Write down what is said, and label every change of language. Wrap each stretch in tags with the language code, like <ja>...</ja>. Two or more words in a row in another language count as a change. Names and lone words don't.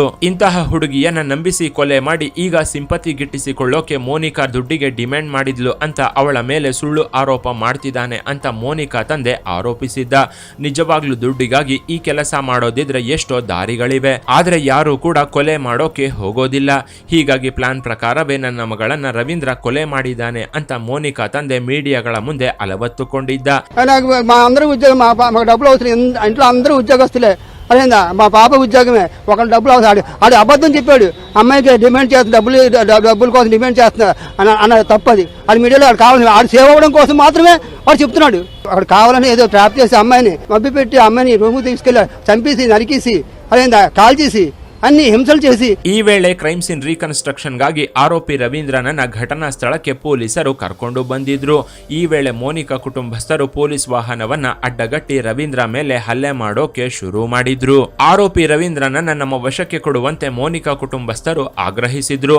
<kn>ಇಂತಹ ಹುಡುಗಿಯನ್ನ ನಂಬಿಸಿ ಕೊಲೆ ಮಾಡಿ ಈಗ ಸಿಂಪತಿ ಗಿಟ್ಟಿಸಿಕೊಳ್ಳೋಕೆ ಮೋನಿಕಾ ದುಡ್ಡಿಗೆ ಡಿಮ್ಯಾಂಡ್ ಮಾಡಿದ್ಲು ಅಂತ ಅವಳ ಮೇಲೆ ಸುಳ್ಳು ಆರೋಪ ಮಾಡ್ತಿದ್ದಾನೆ ಅಂತ ಮೋನಿಕಾ ತಂದೆ ಆರೋಪಿಸಿದ್ದ. ನಿಜವಾಗ್ಲೂ ದುಡ್ಡಿಗಾಗಿ ಈ ಕೆಲಸ ಮಾಡೋದಿದ್ರೆ ಎಷ್ಟೋ ದಾರಿಗಳಿವೆ, ಆದ್ರೆ ಯಾರು ಕೂಡ ಕೊಲೆ ಮಾಡೋಕೆ ಹೋಗೋದಿಲ್ಲ. ಹೀಗಾಗಿ ಪ್ಲಾನ್ ಪ್ರಕಾರವೇ ನನ್ನ ಮಗಳನ್ನ ರವೀಂದ್ರ ಕೊಲೆ ಮಾಡಿದ್ದಾನೆ ಅಂತ ಮೋನಿಕಾ ತಂದೆ ಮೀಡಿಯಾಗಳ ಮುಂದೆ ಅಲವತ್ತುಕೊಂಡಿದ್ದ.</kn> <te>మా అందరూ ఉద్యోగం మాకు డబ్బులు అవసరం, ఇంట్లో అందరూ ఉద్యోగస్తులే. అదేందా మా పాప ఉద్యోగమే, ఒకళ్ళు డబ్బులు అవసరం. ఆడు అబద్ధం చెప్పాడు, అమ్మాయికి డిమాండ్ చేస్తుంది, డబ్బుల కోసం డిమాండ్ చేస్తున్నా అన్న తప్పది. ఆడు మీడియాలో ఆడు కావాలని ఆడు సేవ్ అవ్వడం కోసం మాత్రమే వాడు చెప్తున్నాడు. అక్కడ కావాలని ఏదో ట్రాప్ చేసి అమ్మాయిని మభ్యపెట్టి అమ్మాయిని రూముకి తీసుకెళ్ళి చంపేసి నరికేసి అదేందా కాల్ చేసి ಅన్ని ಹಿಂಸಲ್ చేసి.</te> <kn>ಈ ವೇಳೆ</kn> <en>crime scene</en> <kn>ರೀಕನ್ಸ್ಟ್ರಕ್ಷನ್ಗಾಗಿ ಆರೋಪಿ ರವೀಂದ್ರನನ್ನ ಘಟನಾ ಸ್ಥಳಕ್ಕೆ ಪೊಲೀಸರು ಕರ್ಕೊಂಡು ಬಂದಿದ್ರು. ಈ ವೇಳೆ ಮೋನಿಕಾ ಕುಟುಂಬಸ್ಥರು ಪೊಲೀಸ್ ವಾಹನವನ್ನ ಅಡ್ಡಗಟ್ಟಿ ರವೀಂದ್ರ ಮೇಲೆ ಹಲ್ಲೆ ಮಾಡೋಕೆ ಶುರು ಮಾಡಿದ್ರು. ಆರೋಪಿ ರವೀಂದ್ರನನ್ನ ನಮ್ಮ ವಶಕ್ಕೆ ಕೊಡುವಂತೆ ಮೋನಿಕಾ ಕುಟುಂಬಸ್ಥರು ಆಗ್ರಹಿಸಿದ್ರು.</kn>